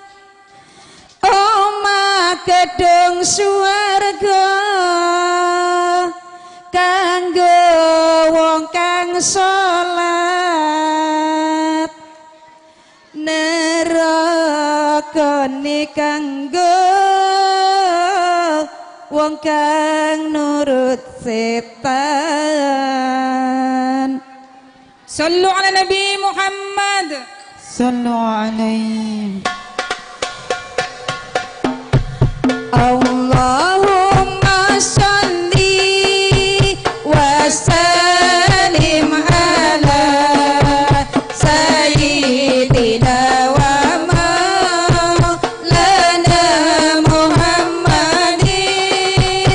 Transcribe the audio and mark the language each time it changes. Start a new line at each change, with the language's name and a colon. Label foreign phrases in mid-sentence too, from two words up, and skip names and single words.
Javanese: oma gedung swarga kanggo wong kang salat nerakane kanggo wong kang nurut setan.
Arabic: صلوا على النبي محمد. صلوا عليه. اللهم صل وسلم على سيدنا ومولانا محمد.